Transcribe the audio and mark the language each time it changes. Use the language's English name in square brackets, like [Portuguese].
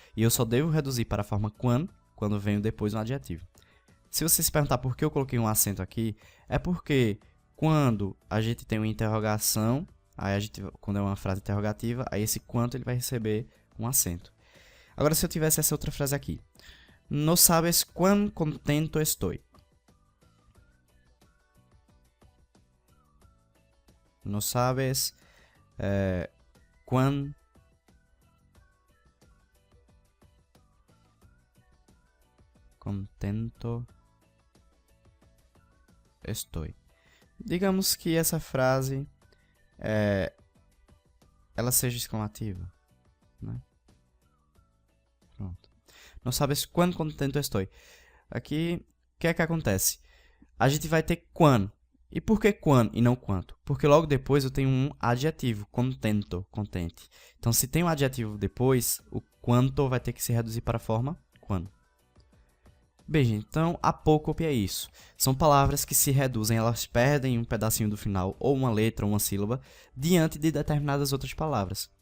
[Portuguese] E eu só devo reduzir para a forma quando venho depois um adjetivo. Se você se perguntar por que eu coloquei um acento aqui, é porque quando a gente tem uma interrogação, quando é uma frase interrogativa, aí esse quanto ele vai receber um acento. Agora, se eu tivesse essa outra frase aqui. [Spanish] No sabes cuán contento estoy. No sabes cuán contento estoy. [Portuguese] Digamos que essa frase ela seja exclamativa, né? Pronto. [Spanish] No sabes cuán contento estoy. [Portuguese] Aqui, o que é que acontece? A gente vai ter cuán. E por que cuán e não quanto? Porque logo depois eu tenho um adjetivo, contento, contente. Então, se tem um adjetivo depois, o quanto vai ter que se reduzir para a forma cuán. Bem, gente, então, apócope é isso. São palavras que se reduzem, elas perdem um pedacinho do final, ou uma letra, ou uma sílaba, diante de determinadas outras palavras.